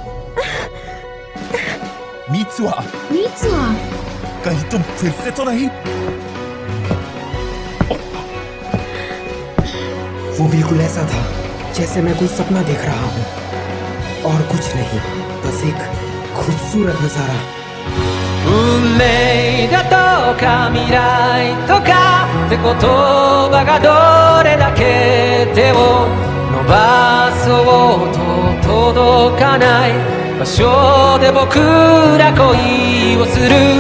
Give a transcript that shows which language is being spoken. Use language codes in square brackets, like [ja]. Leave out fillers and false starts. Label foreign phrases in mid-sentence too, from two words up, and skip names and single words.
[hi] मित्सुआ, कहीं तुम फिर से तो नहीं? वो बिल्कुल ऐसा था जैसे मैं कोई सपना देख रहा हूँ, और कुछ नहीं, बस एक खूबसूरत नजारा। [ja] 運命だとか未来とかって言葉がどれだけ手を伸ばそうと届かない場所で僕ら恋をする。